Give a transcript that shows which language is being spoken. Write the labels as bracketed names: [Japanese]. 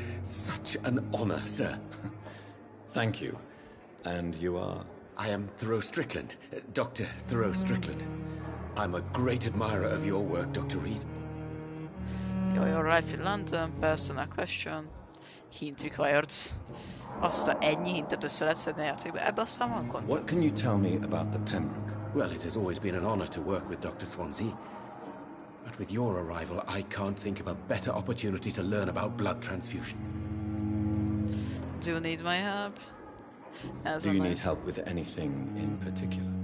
[English] Such an honor, sir. Thank you. And you are? I am Thoreau Strickland, Dr. Thoreau Strickland. I'm a great admirer of your work, Dr. Reed. You're arrived in London, personal question. Hint required. [Hungarian] Azt a ennyi hintet össze lehet szedni a játékba. Ebben aztán van content. [English] What can you tell me about the Pembroke? Well, it has always been an honor to work with Dr. Swansea. But with your arrival, I can't think of a better opportunity to learn about blood transfusion. Do you need my help? Do you need help with anything in particular?